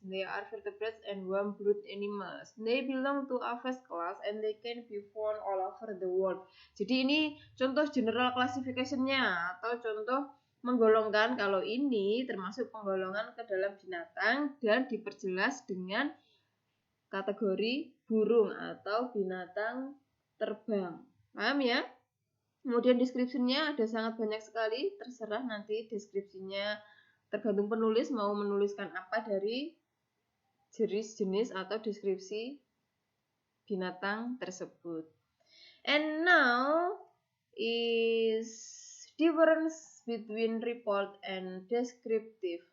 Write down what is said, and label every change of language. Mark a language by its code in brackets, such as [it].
[en] They are vertebrates and warm-blooded animals. They belong to a vast class and they can be found all over the world. [id] Jadi ini contoh general classification-nya atau contoh menggolongkan kalau ini termasuk penggolongan ke dalam binatang dan diperjelas dengan kategori burung atau binatang terbang. Paham ya? Kemudian deskripsinya ada sangat banyak sekali, terserah nanti deskripsinya tergantung penulis mau menuliskan apa dari jenis-jenis atau deskripsi binatang tersebut. [en] And now is difference between report and descriptive.